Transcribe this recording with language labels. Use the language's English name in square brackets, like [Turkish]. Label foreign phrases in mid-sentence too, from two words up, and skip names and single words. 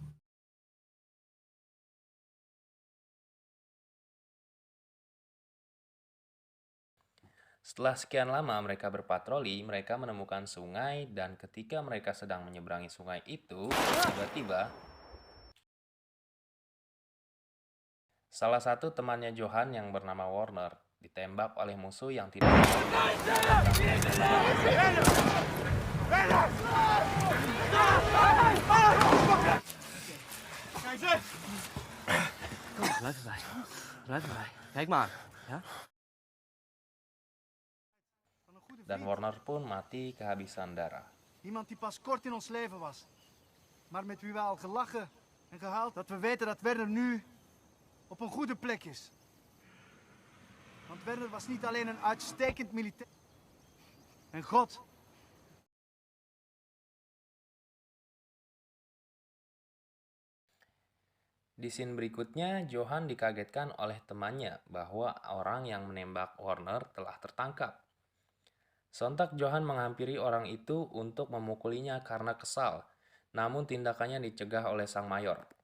[Indonesian] Setelah sekian lama mereka berpatroli, mereka menemukan sungai dan ketika mereka sedang menyeberangi sungai itu, tiba-tiba salah satu temannya Johan yang bernama Warner ditembak oleh musuh yang tidak [Dutch] Kom, blijf erbij. Blijf erbij. Kijk maar. Ja? [Indonesian] dan Warner pun mati kehabisan darah. [Dutch] Iemand die pas kort in ons leven was. Maar met wie we al gelachen en gehuild dat we weten dat Werner nu op een goede plek is. Want Werner was niet alleen een uitstekend militair. En God. [Indonesian] Di scene berikutnya, Johan dikagetkan oleh temannya bahwa orang yang menembak Warner telah tertangkap. Sontak Johan menghampiri orang itu untuk memukulinya karena kesal, namun tindakannya dicegah oleh sang mayor.